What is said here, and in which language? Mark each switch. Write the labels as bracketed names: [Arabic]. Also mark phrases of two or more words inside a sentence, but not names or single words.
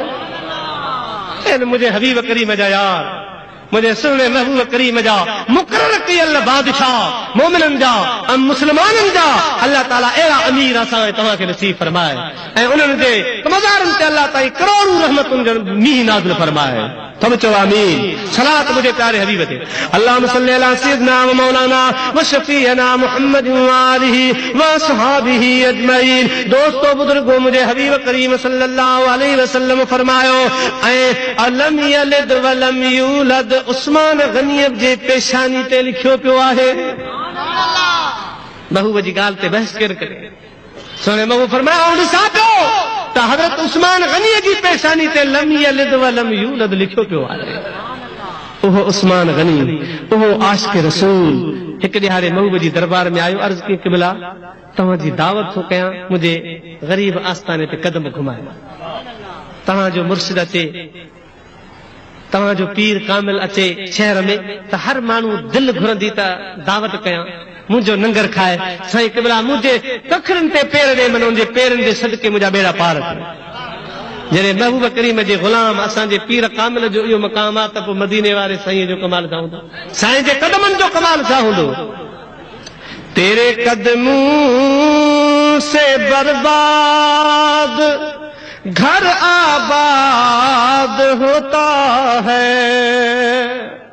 [Sindhi] मुझे हबीब करीम जा यार, मुझे सुहिणे महबूब करीम जा मुक़रर कयल बादशाह मोमिननि जा ऐं मुस्लमाननि जा अल्लाह ताला अहिड़ा अमीर असां तव्हांखे नसीब फरमाए ऐं उन्हनि जे मज़ारनि ते अल्लाह ताईं करोड़ूं रहमतुनि जो मींहुं नाज़िल फरमाए। तुम चओ आमीन। सलात मुझे प्यारे हबीब ते [Arabic] اللهم صل على سيدنا و مولانا و شفيعنا محمد و آله و أصحابه أجمعين. [Sindhi] दोस्तों बुजुर्गों, मुझे हबीब करीम [Arabic] صلى الله عليه وسلم [Sindhi] फरमायो ऐं [Arabic] ألم يلد ولم يولد [Sindhi] उस्मान गनी जे पेशानी ते लिखियो पियो आहे। महबूब जी ॻाल्हि ते बहस केरु करे? सोने महबूब फरमायो ॾिसां पियो त हज़रत उस्मान गनी जी पेशानी ते [Arabic] لم يلد ولم يولد [Sindhi] लिखियो पियो आहे। उहो उस्मान गनी, उहो आशिक़ रसूल हिकु ॾिहाड़े महबूब जी दरबार में आयो। अर्ज़ कई क़िबला तव्हांजी दावत थो कयां, मुंहिंजे ग़रीब आस्थाने ते कदम घुमाए, तव्हांजो मुर्शिद अचे, तव्हांजो पीर कामिल अचे शहर में त हर माण्हू दिलि घुरंदी त दावत कयां, मुंहिंजो नंगर खाए। साईं क़िबला मुंहिंजे कखरनि ते पेर ॾे, मन उनजे पेरनि जे सदके मुंहिंजा बेड़ा पार करे। जॾहिं महबूब करीम जे ग़ुलाम असांजे पीर कामिल जो इहो मक़ाम आहे त पोइ मदीने वारे साईं जो कमाल छा हूंदो, साईं जे कदमनि जो कमाल छा हूंदो। [Urdu] تیرے قدموں سے برباد گھر آباد ہوتا ہے,